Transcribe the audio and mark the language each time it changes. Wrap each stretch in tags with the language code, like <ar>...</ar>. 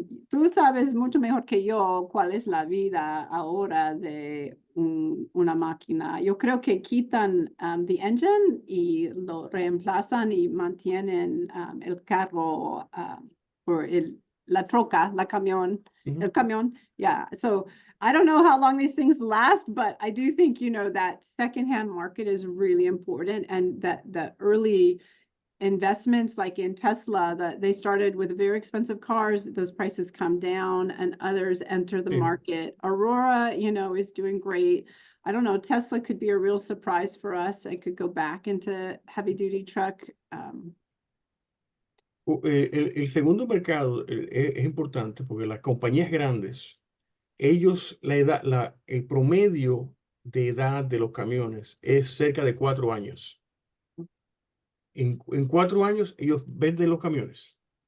<es>tú sabes mucho mejor que yo cuál es la vida ahora de una máquina. Yo creo que quitan</es> <en>the engine</en> <es>y lo reemplazan y mantienen el carro por la troca, el camión.</es> <en>Yeah. So I don't know how long these things last, but I do think, that secondhand market is really important, and that the early investments like in Tesla, that they started with very expensive cars, those prices come down and others enter the</en> <es>Sí.</es> <en>market. Aurora, is doing great. I don't know, Tesla could be a real surprise for us. I could go back into heavy duty truck.</en> <es>El segundo mercado es importante porque las compañías grandes, ellos, el promedio de edad de los camiones es cerca de 4 años. En 4 años ellos venden los camiones.</es>